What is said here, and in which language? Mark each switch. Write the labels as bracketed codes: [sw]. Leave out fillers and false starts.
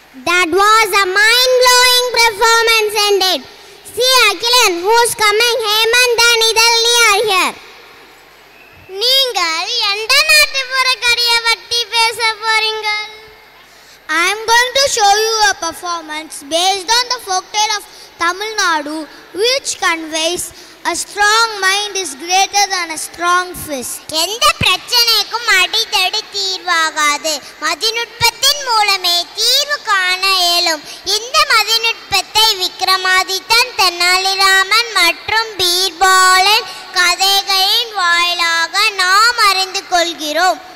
[en] That was a mind-blowing performance ended. See Akhilan, who's coming? Hemant and Idhalni are here. [ta] நீங்கள் எந்த நாட்டு புறக்கடியை பற்றி பேச போறீங்கள்? [en] I am going to show you a performance based on the folktale of Tamil Nadu, which conveys a strong mind is greater than a strong fist. [ta] எந்த பிரச்சனைக்கும் அடிதடி தீர்வாகாது. மதிநுட்பத்தின் மூலமே தீர்வு காண இயலும். இந்த மதிநுட்பத்தை விக்ரமாதித்தன், தெனாலிராமன் மற்றும் பீர்பாலன் கதைகளின் வாயிலாக நாம் அறிந்து கொள்கிறோம்.